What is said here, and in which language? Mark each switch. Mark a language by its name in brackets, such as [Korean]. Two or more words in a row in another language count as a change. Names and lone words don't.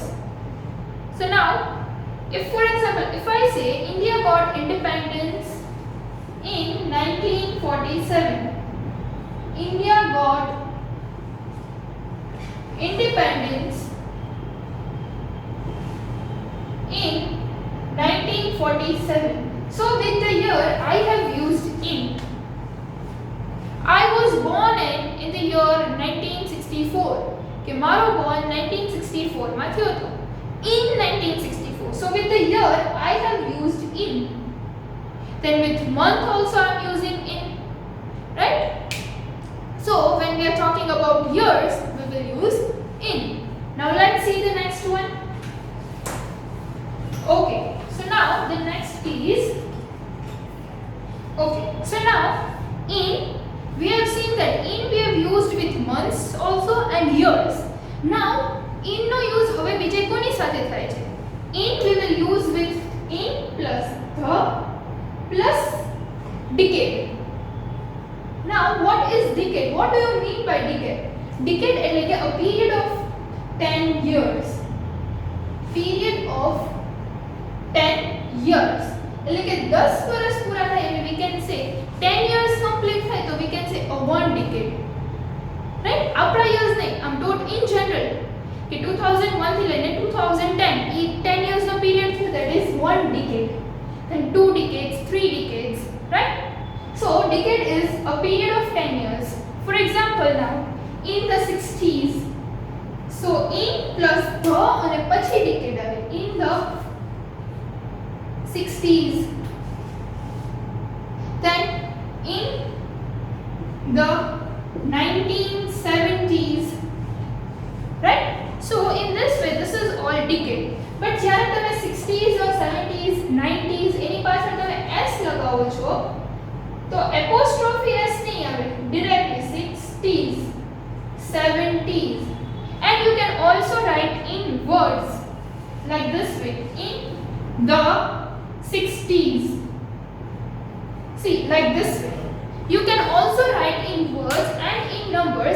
[English] So now if for example if I say India got independence in 1947, India got independence in 1947. So with the year I have used in. I was born in the year 1964. [Gujarati] કે મારો born 1964 માં થયો હતો, [English] in 1964. So with the year I have used in. Then with month also I am using in, right? So when we are talking about years we will use in. Now let's see the next one. Okay, so now the next is, okay, so now in, we have seen that in we have used with months also and years. Now in no use [Gujarati] હવે બીજે કોની સાથે થાય છે? [English] In we will use with in plus the plus decade. Now what is decade? What do you mean by decade? Decade [Gujarati] એટલે કે [English] a period of 10 years. Period of 10 years. [Gujarati] એટલે કે 10 વર્ષ પૂરા થાય એટલે [English] we can say 10 years complete [Gujarati] થાય તો [English] we can say a one decade. Right? આપણા years નહીં, I'm taught in general [Gujarati] કે 2001 થી લઈને 2010 એ 10 [English] years નો period થયો, that is one decade. Then 2 decades, 3 decades, right? So decade is a period of 10 years. For example now in the 60s, so in plus the [Gujarati] અને પછી decade આવે, [English] in the 60s, then in the 1970s, right? So in this way this is all decade. [Gujarati] But જ્યારે તમે 60s or 70s 90s એની પાછળ તમે s લગાવો છો તો [English] apostrophe s [Gujarati] નહીં આવે, [English] directly 60s 70s. And you can also write in words like this way, in the 60s. See, like this way. You can also write in words and in numbers.